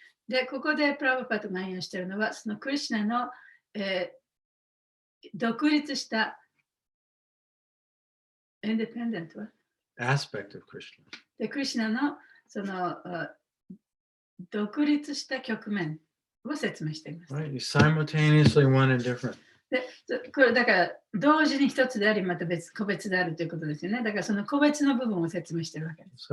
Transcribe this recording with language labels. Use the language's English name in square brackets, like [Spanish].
[Japanese] で、ここでプラブパートが引用しているのは、そのクリシュナの、独立したインデペンデントは [English] aspect of Krishna. [Japanese] で、クリシュナのその独立した局面を説明しています。 [English] Right? He's simultaneously one and different. [Japanese] で、これだから同時に一つであり、また個別であるということですよね。だからその個別の部分を説明しているわけです。